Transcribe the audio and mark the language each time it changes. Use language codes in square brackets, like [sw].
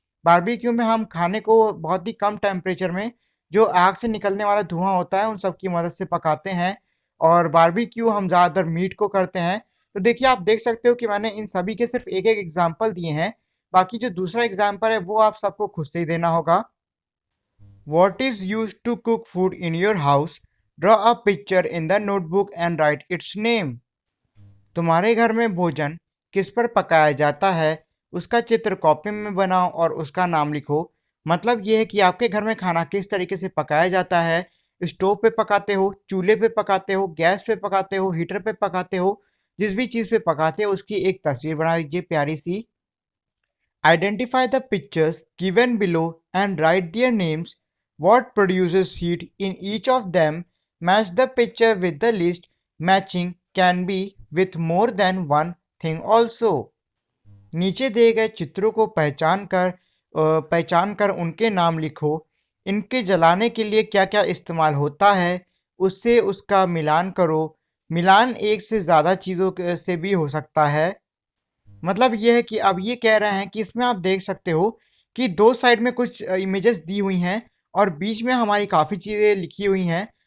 [hi] Barbecue में हम खाने को बहुत ही कम टेम्परेचर में जो आग से निकलने वाला धुआं होता है उन सब की मदद से पकाते हैं और बारबेक्यू हम ज़्यादातर मीट को करते हैं। तो देखिए आप देख सकते हो कि मैंने इन सभी के सिर्फ एक एक एग्जाम्पल दिए हैं, बाकी जो दूसरा एग्जाम्पल है वो आप सबको खुद से ही देना होगा। [en] What is used to cook food in your house? Draw a picture in the notebook and write its name. [hi] तुम्हारे घर में भोजन किस पर पकाया जाता है, उसका चित्र कॉपी में बनाओ और उसका नाम लिखो। मतलब ये है कि आपके घर में खाना किस तरीके से पकाया जाता है। स्टोव पे पकाते हो, चूल्हे पे पकाते हो, गैस पे पकाते हो, हीटर पे पकाते हो, जिस भी चीज़ पे पकाते हो उसकी एक तस्वीर बना लीजिए प्यारी सी। [en] Identify the pictures given below and write their names. What produces heat in each of them? Match the picture with the list. Matching can be with more than one thing also. [hi] नीचे दिए गए चित्रों को पहचान कर उनके नाम लिखो। इनके जलाने के लिए क्या क्या इस्तेमाल होता है उससे उसका मिलान करो। मिलान एक से ज़्यादा चीज़ों से भी हो सकता है। मतलब ये है कि अब ये कह रहे हैं कि इसमें आप देख सकते हो कि दो साइड में कुछ इमेजेस दी हुई हैं और बीच में हमारी काफ़ी चीज़ें लिखी हुई हैं।